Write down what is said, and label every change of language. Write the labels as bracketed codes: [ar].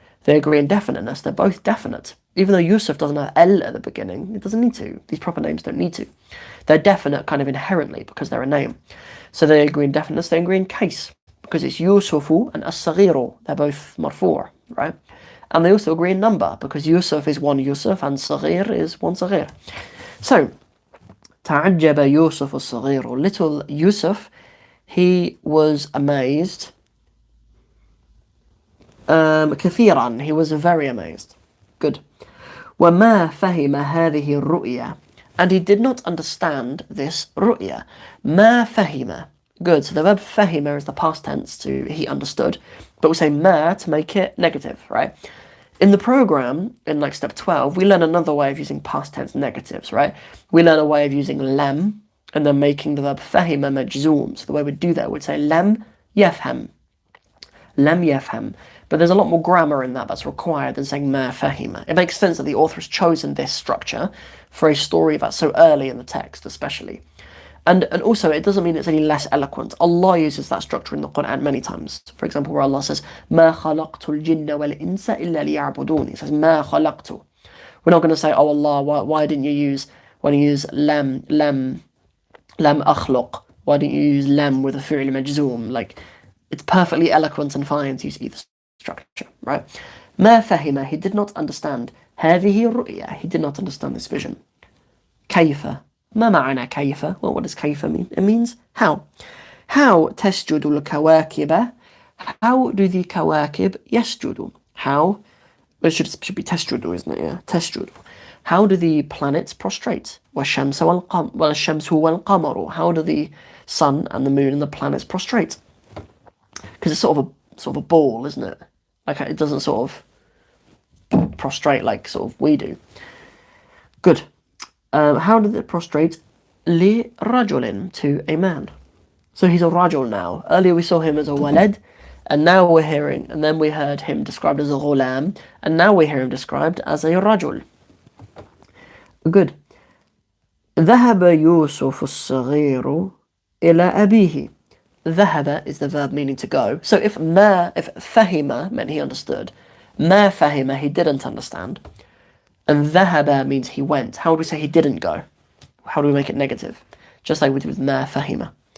[en] They agree in definiteness, they're both definite. Even though Yusuf doesn't have El at the beginning, it doesn't need to. These proper names don't need to. They're definite kind of inherently because they're a name. So they agree in definiteness, they agree in case. Because it's Yusufu and as-saghiru, they're both marfu', right? And they also agree in number because Yusuf is one Yusuf and Saghir is one Saghir. [ar] So, تعجب يوسف الصغير. [en] Little Yusuf, he was amazed. كثيرا, he was very amazed. [ar] Good. وما فهم هذه الرؤيا. [en] And he did not understand this ru'ya. [ar] ما فهم. Good. [en] So the verb فهم is the past tense to he understood. But we say ma to make it negative, right? In the program, in like step 12, we learn another way of using past tense negatives, right? We learn a way of using lam and then making the verb [ar] فهم مجزوم. [en] So the way we'd do that, we'd say [ar] لم يفهم. لم يفهم. [en] But there's a lot more grammar in that's required than saying ma fahima. It makes sense that the author has chosen this structure for a story that's so early in the text, especially. And also, it doesn't mean it's any less eloquent. Allah uses that structure in the Quran many times. For example, where Allah says, [ar] ما خلقت الجن والإنس إلا ليعبدون. [en] He says, [ar] ما خلقت. [en] We're not going to say, oh Allah, why didn't you use, when you use lam أخلق, why didn't you use lam with a fi'l majzoom? Like, it's perfectly eloquent and fine to use either structure, right? [ar] ما فهم, [en] he did not understand. [ar] هذه الرؤيا, [en] he did not understand this vision. [ar] كيف, ما معنى كيف? [en] Well, what does كيف mean? It means how. [ar] How تسجد الكواكب? [en] How do the [ar] كواكب يسجد? [en] How? It should be تسجد, isn't it? Yeah, تسجد. How do the planets prostrate? [ar] والشمس والقمر. [en] How do the sun and the moon and the planets prostrate? Because it's sort of a ball, isn't it? Like it doesn't sort of prostrate like sort of we do. Good. How did it prostrate? لرجل, to a man. So he's a rajul now. Earlier we saw him as a walad, and then we heard him described as a ghulam, and now we hear him described as a rajul. Good. [ar] ذهب يوسف الصغير إلى أبيه. [en] ذهب is the verb meaning to go. So if fahima meant he understood, ma fahima, he didn't understand, and ذهب means he went. How would we say he didn't go? How do we make it negative? Just like we did with ma fahima.